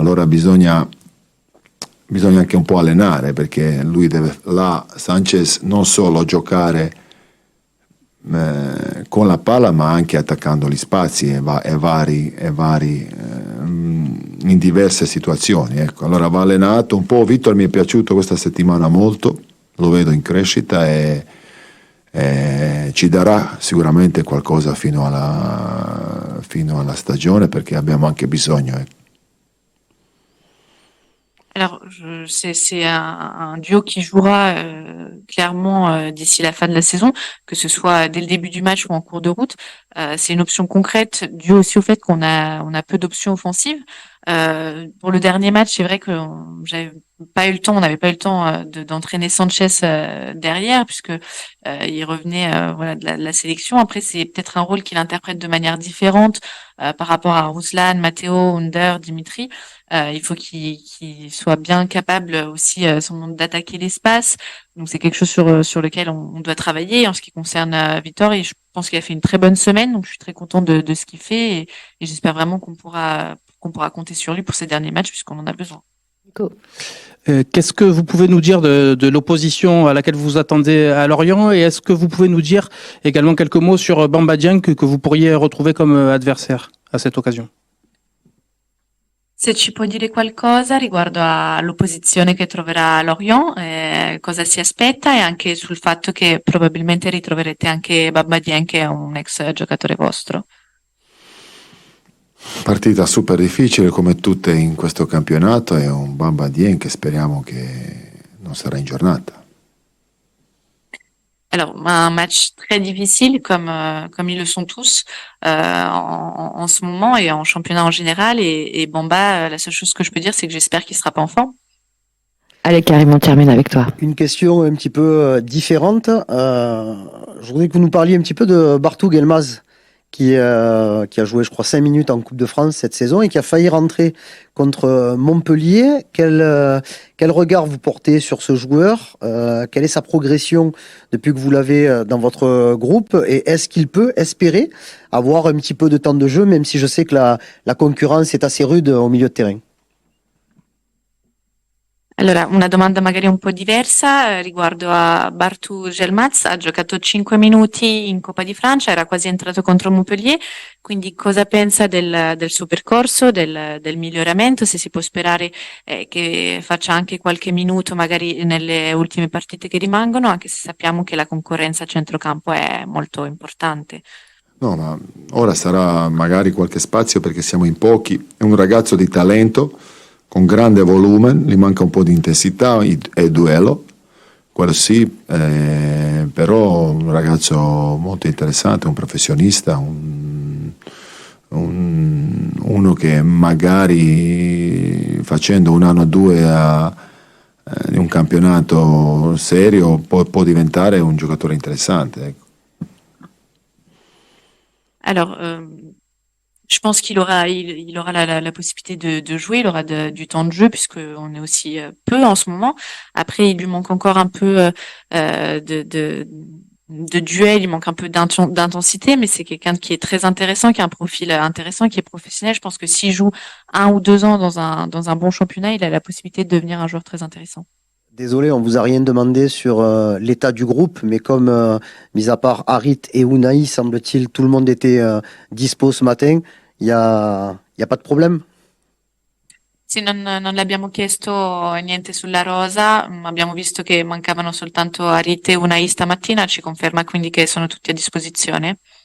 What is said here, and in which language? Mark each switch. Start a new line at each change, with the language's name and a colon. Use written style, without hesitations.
Italian: Allora bisogna anche un po' allenare, perché lui deve, Sanchez, non solo giocare con la palla, ma anche attaccando gli spazi e vari in diverse situazioni, ecco. Allora va allenato un po'. Victor mi è piaciuto questa settimana molto, lo vedo in crescita e ci darà sicuramente qualcosa fino alla stagione, perché abbiamo anche bisogno.
French: Alors, c'est un duo qui jouera clairement d'ici la fin de la saison, que ce soit dès le début du match ou en cours de route. C'est une option concrète due aussi au fait qu'on a peu d'options offensives. Pour le dernier match, c'est vrai que j'avais pas eu le temps, on n'avait pas eu le temps d'entraîner Sanchez derrière, puisque il revenait voilà de la sélection. Après, c'est peut-être un rôle qu'il interprète de manière différente par rapport à Ruslan, Matteo, Under, Dimitri. Il faut qu'il soit bien capable aussi d'attaquer l'espace. Donc c'est quelque chose sur lequel on doit travailler. En ce qui concerne Victor, je pense qu'il a fait une très bonne semaine, donc je suis très content de ce qu'il fait et j'espère vraiment qu'on pourra compter sur lui pour ces derniers matchs puisqu'on en a besoin. Qu'est-ce que vous pouvez nous dire de l'opposition à laquelle vous vous attendez à Lorient et est-ce que vous pouvez nous dire également quelques mots sur Bamba Dieng que vous pourriez retrouver comme adversaire à cette occasion?
Italian: Se ci puoi dire qualcosa riguardo all'opposizione che troverà Lorient, cosa si aspetta e anche sul fatto che probabilmente ritroverete anche Bamba Dieng che è un ex giocatore vostro. Partita super difficile come tutte in questo campionato e un Bamba Dieng che speriamo che non sarà in giornata.
French: Alors, un match très difficile comme ils le sont tous en ce moment et en championnat en général. Et Bamba, la seule chose que je peux dire, c'est que j'espère qu'il sera pas en forme. Allez, Karim, on termine avec toi. Une question un petit peu différente. Je voudrais que vous nous parliez un petit peu de Barthu Gelmaz, qui a joué, je crois, 5 minutes en Coupe de France cette saison et qui a failli rentrer contre Montpellier. Quel regard vous portez sur ce joueur? Quelle est sa progression depuis que vous l'avez dans votre groupe? Et est-ce qu'il peut espérer avoir un petit peu de temps de jeu, même si je sais que la concurrence est assez rude au milieu de terrain?
Italian: Allora, una domanda magari un po' diversa riguardo a Bartu Gelmaz. Ha giocato 5 minuti in Coppa di Francia, era quasi entrato contro Montpellier, quindi cosa pensa del suo percorso, del miglioramento, se si può sperare che faccia anche qualche minuto magari nelle ultime partite che rimangono, anche se sappiamo che la concorrenza a centrocampo è molto importante. No, ma ora sarà magari qualche spazio perché siamo in pochi. È un ragazzo di talento, con grande volume, gli manca un po' di intensità e duello, quello sì, però un ragazzo molto interessante, un professionista, uno che magari facendo un anno o due di un campionato serio può diventare un giocatore interessante. Ecco.
French: Alors, je pense qu'il aura, il aura la possibilité de jouer, il aura du temps de jeu puisqu'on est aussi peu en ce moment. Après, il lui manque encore un peu de duel, il manque un peu d'intensité, mais c'est quelqu'un qui est très intéressant, qui a un profil intéressant, qui est professionnel. Je pense que s'il joue 1 ou 2 ans dans un bon championnat, il a la possibilité de devenir un joueur très intéressant. Désolé, on vous a rien demandé sur l'état du groupe, mais comme, mis à part Harit et Unai, semble-t-il, tout le monde était dispo ce matin, il y a pas de problème?
Italian: Sì, non le abbiamo chiesto niente sulla rosa, ma abbiamo visto che mancavano soltanto Harit e Unai stamattina, ci conferma quindi che sono tutti a disposizione?